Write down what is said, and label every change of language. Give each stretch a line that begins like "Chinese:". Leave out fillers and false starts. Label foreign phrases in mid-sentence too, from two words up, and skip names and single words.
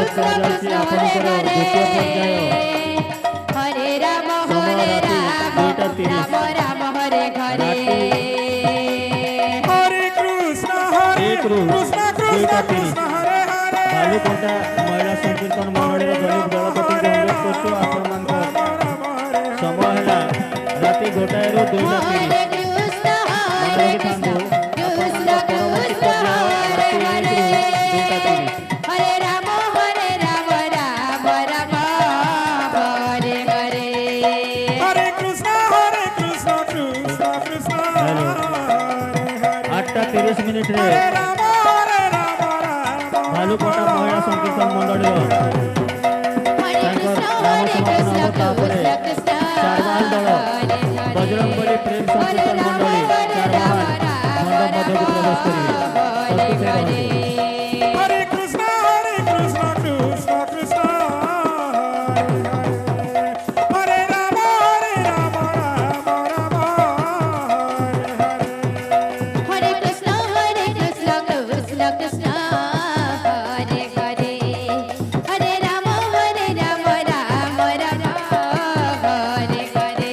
Odia: ଯାଉଛି ଆପଣଙ୍କର ଦ୍ୱିତୀୟ ପର୍ଯ୍ୟାୟ ହରେ ରାମ ସମୟ ହରେ ରାତି ରାମ 2:30 ରାମ ରାମ ହରେ ହରେ हरे कृष्ण कृष्ण ଦୁଇଟା हरे हरे ବାଲୁକଣ୍ଟା ମହିଳା ସଂକୀର୍ତ୍ତନ ମଣ୍ଡଳୀର ଦଲିତ ଦଳପତିଙ୍କୁ ଅନୁରୋଧ କରୁଛୁ ଆପଣମାନଙ୍କ ସମୟ ହେଲା ରାତି 1ଟାରୁ 2:30 ହରେ କୃଷ୍ଣ ହରେ କୃଷ୍ଣ କୃଷ୍ଣ କୃଷ୍ଣ ହରେ ହରେ ହରେ ରାମ ରାମ ରାମ ହରେ ହରେ हरे कृष्ण कृष्ण कृष्ण हेलो। हरे हरे 8:30 हरे ରେ राम ବାଲୁକଣ୍ଟା ମହିଳା ସଂକୀର୍ତ୍ତନ ମଣ୍ଡଳୀର ହରେ ତାଙ୍କର କୃଷ୍ଣ ନାମ ହରେ ସମାପନ କୃଷ୍ଣ ହେବ ତାପରେ କୃଷ୍ଣ କୃଷ୍ଣ ଚାରବାହାଲ ଦଳ ବଜରଙ୍ଗବଲି ପ୍ରେମ ସଂକୀର୍ତ୍ତନ ମଣ୍ଡଳୀ ଚାରବାହାଲ ମଣ୍ଡପ ମଧ୍ୟକୁ ପ୍ରବେଶ କରିବେ ପ୍ରସ୍ତୁତ ରହନ୍ତୁ हरे कृष्ण कृष्ण कृष्ण हरे हरे हरे राम राम हरे हरे हरे कृष्ण कृष्ण कृष्ण हरे हरे हरे राम राम राम हरे हरे